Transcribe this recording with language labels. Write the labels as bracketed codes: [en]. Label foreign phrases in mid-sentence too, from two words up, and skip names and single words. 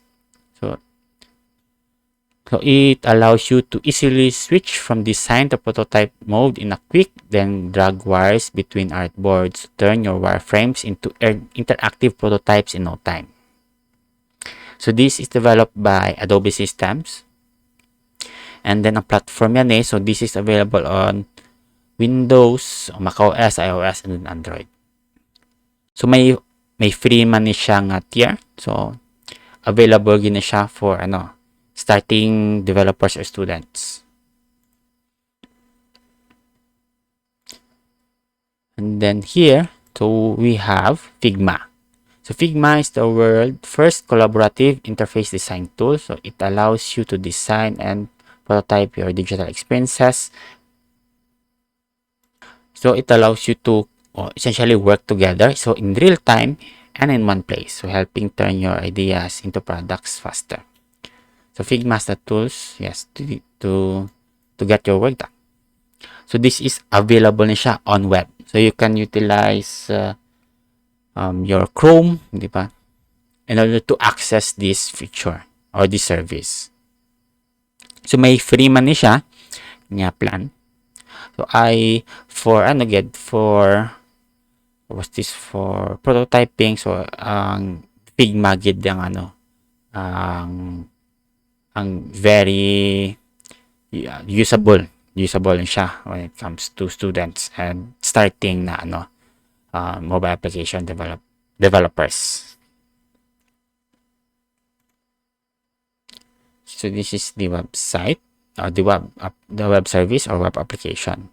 [en] So it allows you to easily switch from design to prototype mode in a quick, then drag wires between artboards to turn your wireframes into interactive prototypes in no time. So this is developed by Adobe Systems. And then [hil] ang platform yan [en] so this is available on Windows, macOS, iOS, and Android. [hil] So may free man ni siya tier. [en] So available [hil] gina siya [en] for starting developers or students. And then here, so we have Figma. So Figma is the world's first collaborative interface design tool. So it allows you to design and prototype your digital experiences. So it allows you to essentially work together, so in real time and in one place, so helping turn your ideas into products faster. So Figma has the tools, yes, to get your work done. So this is available [hil] na siya [en] on web. So you can utilize your Chrome, [hil] di ba, [en] in order to access this feature or this service. [hil] So may free man ni siya nga plan. [en] So for prototyping, so Figma [hil] gid ang [en] very usable siya when it comes to students and starting na mobile application developers. So this is the website, the web service or web application.